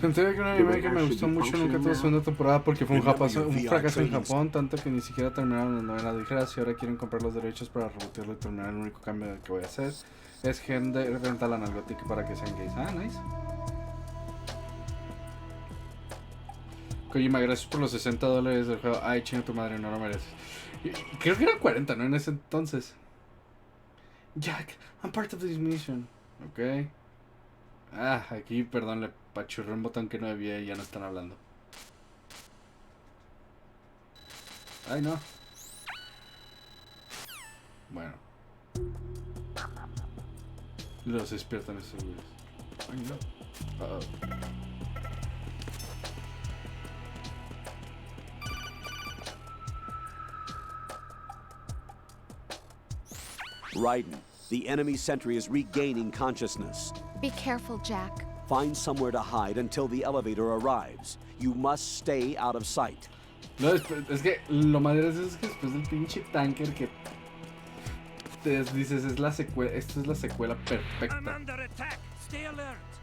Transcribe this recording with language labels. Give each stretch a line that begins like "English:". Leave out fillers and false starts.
Spanish: Considero que un anime que me gustó mucho nunca tuvo segunda temporada porque fue un fracaso en Japón, tanto que ni siquiera terminaron las novelas ligeras y ahora quieren comprar los derechos para rebotearlo y terminar. El único cambio que voy a hacer es gender rental analgótica para que sean gays.
English: Ah, nice.
Spanish: Kojima, gracias por los $60 del juego. Ay, chinga tu madre, no lo mereces. Creo que eran 40, ¿no? En ese entonces.
English: Jack, I'm part of this mission. Ok.
Spanish: Ah, aquí, perdón, le pachurré un botón que no debía y ya no están hablando. Ay, no. Bueno. Los despiertan esos güeyes. Ay, no. Uh-oh.
English: Raiden, the enemy sentry is regaining consciousness. Be careful, Jack. Find somewhere to hide until the elevator arrives. You must stay out of sight.
Spanish: No, es que lo más gracioso es que después del pinche tanker que te dices, es la secuela, esta es la secuela perfecta.
English: I'm under attack. Stay alert.